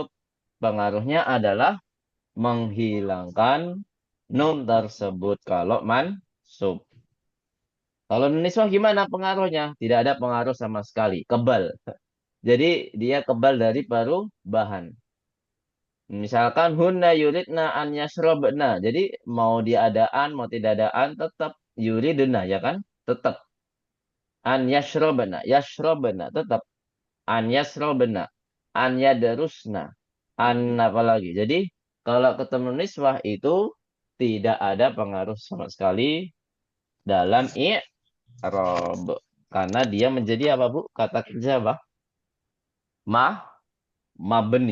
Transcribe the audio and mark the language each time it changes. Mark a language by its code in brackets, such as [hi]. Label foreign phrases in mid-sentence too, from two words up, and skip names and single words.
[id] Pengaruhnya adalah menghilangkan nun tersebut kalau mansub. Kalau niswah gimana pengaruhnya? Tidak ada pengaruh sama sekali. Kebal. Jadi dia kebal dari perubahan. Misalkan [ar] هن يردن أن يشربن. [id] Jadi mau diadaan, mau tidak adaan, tetap yuridna, ya kan? Tetap. [ar] أن يشربن. [id] Yashrobna. Tetap. [ar] أن يشربن. أن يدرسن. [id] An apa lagi? Jadi kalau ketemu niswah itu tidak ada pengaruh sama sekali dalam i'rab. Karena dia menjadi apa, Bu? Kata kerja apa? Ma, mabni.